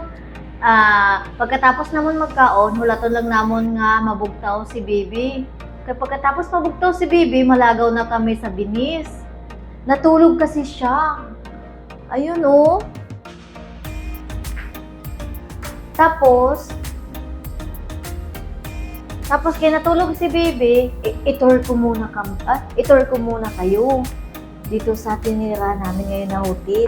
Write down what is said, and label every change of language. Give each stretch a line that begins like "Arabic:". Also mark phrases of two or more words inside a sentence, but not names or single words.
Hiligaynon: Pagkatapos naman magkaon, hulaton lang namon nga mabugtaw si Bibi.
Filipino: Kaya pagkatapos mabugtaw si Bibi,
Hiligaynon: malagaw na kami sa binis.
Filipino: Natulog kasi siya. Ayun oh. Tapos kaya natulog si Bibi, itur ko muna kayo dito sa tinira namin ngayon na hotel.